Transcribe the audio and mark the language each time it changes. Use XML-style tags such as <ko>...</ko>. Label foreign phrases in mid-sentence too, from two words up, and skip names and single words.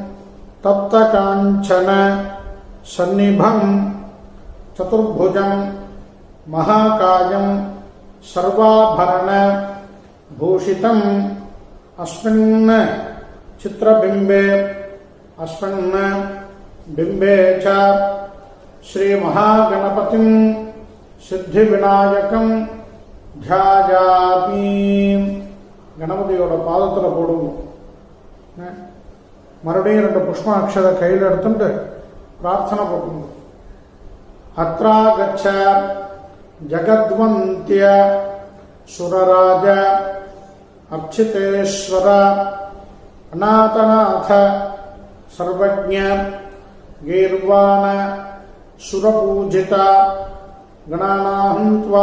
<sa>तप्तकाञ्चन सन्निभं चतुर्भुजं महाकायं सर्वाभरण भूषितम् अस्मिन् चित्रबिम्बे अस्मिन् बिम्बे च श्री महागणपतिं सिद्धिविनायकं ध्यायामि.</sa> <ta>கணபதியோட பாதத்தில் போடுவோம். மறுபடியும் 2 புஷ்பாட்சத கையில் எடுத்துட்டு பிரார்த்தனை போட்டுங்க.</ta> <sa>अत्रागच्छ जगद्वन्द्य सुरराज अर्चितेश्वर अनाथनाथ सर्वज्ञ गीर्वाण सुरपूजित गणानाहन्त्वा.</sa>